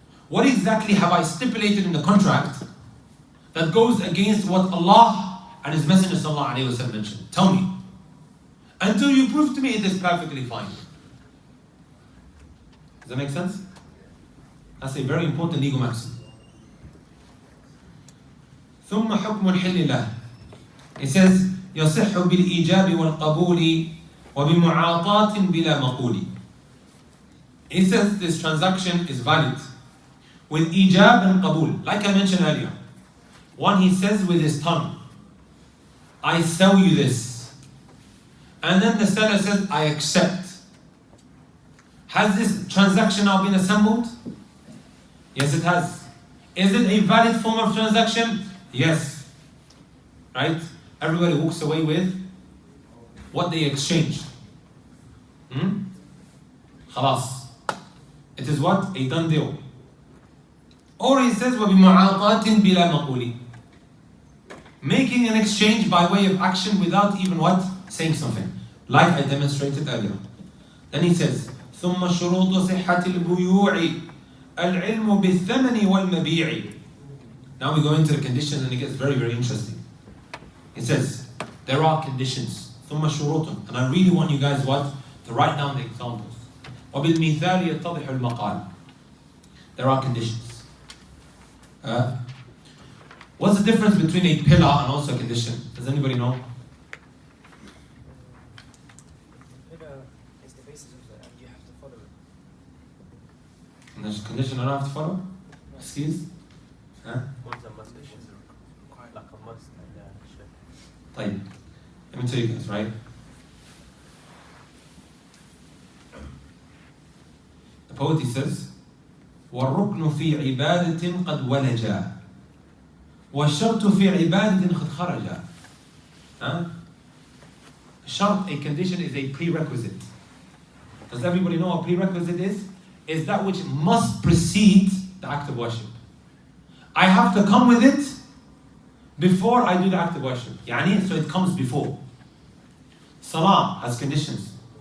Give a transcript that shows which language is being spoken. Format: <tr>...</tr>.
<en>What exactly have I stipulated in the contract that goes against what Allah and His Messenger sallallahu alaihi wasallam mentioned? Tell me. Until you prove to me it is perfectly fine. Does that make sense? That's a very important legal maxim.</en> <ar>ثم حكم الحل له.</ar> <en>It says</en> <ar>يصح بالإيجاب والقبول وبمعاطاة بلا مقول.</ar> <en>It says this transaction is valid with ijab and qabul. Like I mentioned earlier. One, he says with his tongue, I sell you this. And then the seller says, I accept. Has this transaction now been assembled? Yes, it has. Is it a valid form of transaction? Yes. Right? Everybody walks away with what they exchanged. Khalas. It is what? A done deal. Or he says,</en> <ar>وَبِمُعَاطَاتٍ بِلَا مَقُولٍ.</ar> <en>Making an exchange by way of action without even what? Saying something. Like I demonstrated earlier. Then he says,</en> <ar>ثُمَّ شُرُوطُ صِحَّةِ الْبُيُوعِ الْعِلْمُ بِالثَّمَنِ وَالْمَبِيعِ.</ar> <en>Now we go into the conditions and it gets very, very interesting. It says, there are conditions.</en> <ar>ثُمَّ شُرُوطٌ.</ar> <en>And I really want you guys what? To write down the examples.</en> <ar>وَبِالْمِثَالِ يَتَّضِحُ الْمَقَالِ.</ar> <en>There are conditions. What's the difference between a pillar and also a condition? Does anybody know? Pillar is the basis of it, and you have to follow it. And there's a condition I don't have to follow? Excuse? One's a must, quite like a must, and</en> <ar>طيب.</ar> <en>Let me tell you guys, right? The poet, he says,</en> <ar>والركن في عبادة قد ولجا والشرط في عبادة قد خرجا.</ar> <en>Shart, a condition, is a prerequisite. Does everybody know what prerequisite is? Is that which must precede the act of worship. I have to come with it before I do the act of worship. So it comes before. Salah has conditions.</en>